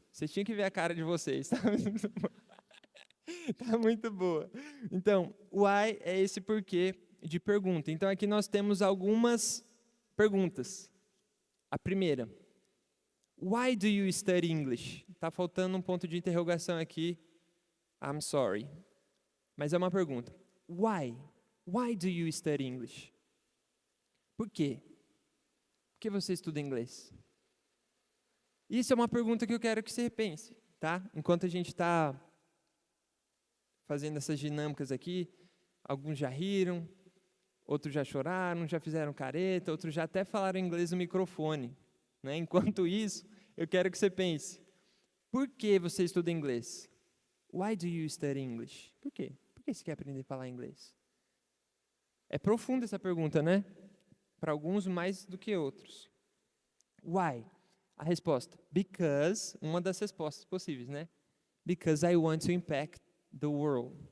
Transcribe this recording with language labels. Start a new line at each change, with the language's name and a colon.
Portuguese: Vocês tinham que ver a cara de vocês. Tá muito boa. Então, why é esse porquê de pergunta. Então, aqui nós temos algumas perguntas. A primeira,
English: why do you study English?
Portuguese: Está faltando um ponto de interrogação aqui.
English: I'm sorry.
Portuguese: Mas é uma pergunta. Why?
English: Why do you study English?
Portuguese: Por quê? Por que você estuda inglês? Isso é uma pergunta que eu quero que você repense, tá? Enquanto a gente está fazendo essas dinâmicas aqui, alguns já riram, outros já choraram, já fizeram careta, outros já até falaram inglês no microfone, né? Enquanto isso, eu quero que você pense, por que você estuda inglês?
English: Why do you study English?
Portuguese: Por quê? Por que você quer aprender a falar inglês? É profunda essa pergunta, né? Para alguns mais do que outros. Why? A resposta, because, uma das respostas possíveis, né?
English: Because I want to impact the world.